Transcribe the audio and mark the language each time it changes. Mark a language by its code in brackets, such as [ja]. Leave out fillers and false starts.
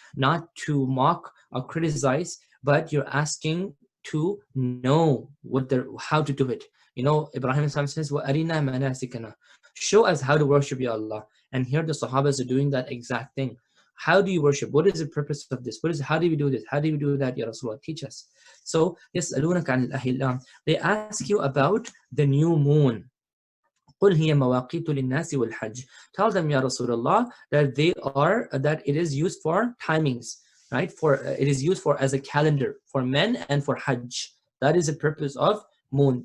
[en] Not to mock or criticize, but you're asking to know how to do it. Ibrahim says, [ar] وَأَرِنَا مَنَاسِكَنَا. [en] Show us how to worship Ya Allah. And here the Sahabas are doing that exact thing. How do you worship? What is the purpose of this? How do we do this? How do we do that? Ya Rasulullah, teach us. [ar] So, يَسْأَلُونَكَ عَنِ الْأَهِلَّةِ. [en] They ask you about the new moon. [ar] قُلْ هِيَ مَوَاقِيتُ لِلنَّاسِ وَالْحَجِّ. [en] Tell them, Ya Rasulullah, that it is used for timings, right? It is used for as a calendar for men and for Hajj. That is the purpose of moon.